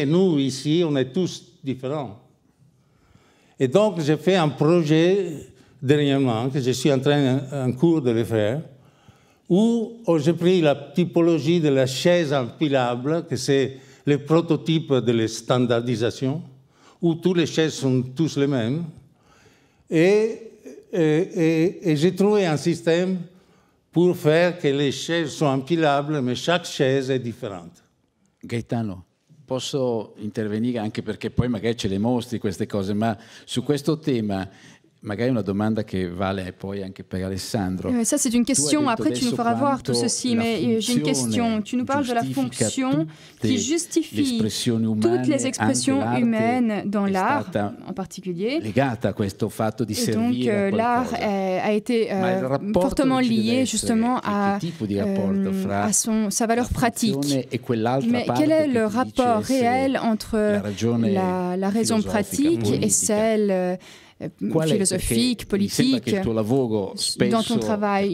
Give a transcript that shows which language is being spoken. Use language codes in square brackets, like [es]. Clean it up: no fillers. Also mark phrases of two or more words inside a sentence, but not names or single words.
[fr] Nous, ici, on est tous différents. Et donc, j'ai fait un projet dernièrement, que je suis en cours de le faire, où j'ai pris la typologie de la chaise empilable, que c'est le prototype de la standardisation, où toutes les chaises sont tous les mêmes. Et j'ai trouvé un système pour faire que le chaises sono empilables, ma chaque chaise [it] è differente. Gaetano, posso intervenire anche perché poi magari ce le mostri queste cose, ma su questo tema magari una domanda che vale poi anche per Alessandro. [fr] Ça, c'est une question. Après, tu nous feras voir tout ceci. Mais j'ai une question. Tu nous parles de la fonction qui justifie toutes les expressions humaines dans l'art, en particulier. [it] Legata a questo fatto di servire a qualcosa. [fr] L'art a été fortement lié justement à sa valeur pratique. Mais quel est le rapport réel entre la raison pratique et celle philosophique, politique, dans ton travail?